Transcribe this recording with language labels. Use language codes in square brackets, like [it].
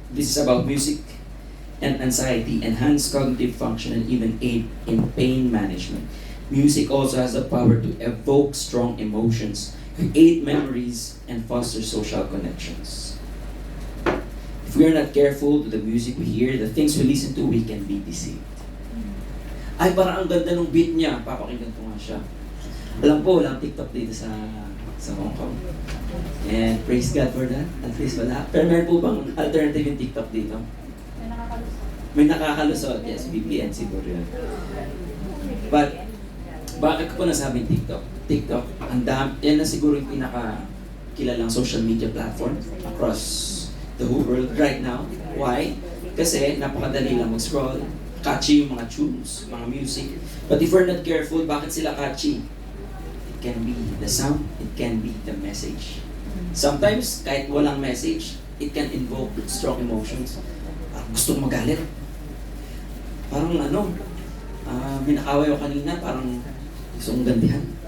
[en] This is about music and anxiety, enhance cognitive function, and even aid in pain management. Music also has the power to evoke strong emotions, create memories, and foster social connections. If we are not careful with the music we hear, the things we listen to, we can be deceived. [tl] Ay, parang ang ganda ng beat niya. Papakinggan ko nga siya. Alam po, walang TikTok dito sa Hong Kong. [en] And praise God for that. [tl] At least wala. Pero meron po bang alternative yung TikTok dito? May nakakalusot. Yes, VPN siguro yun. But, bakit ko po nasabing TikTok? [en] TikTok, [tl] yan na siguro yung [en] pinaka-kilalang social media platform across the whole world right now. Why? [tl] Kasi napakadali lang mag-scroll. Catchy yung mga tunes, mga music. [en] But if we're not careful, [tl] bakit sila [en] catchy? It can be the sound, it can be the message. Sometimes, [tl] kahit walang [en] message, it can invoke strong emotions. [tl] Gusto kong magalit. Parang may nakaway ako kanina, parang gusto kong gandihan.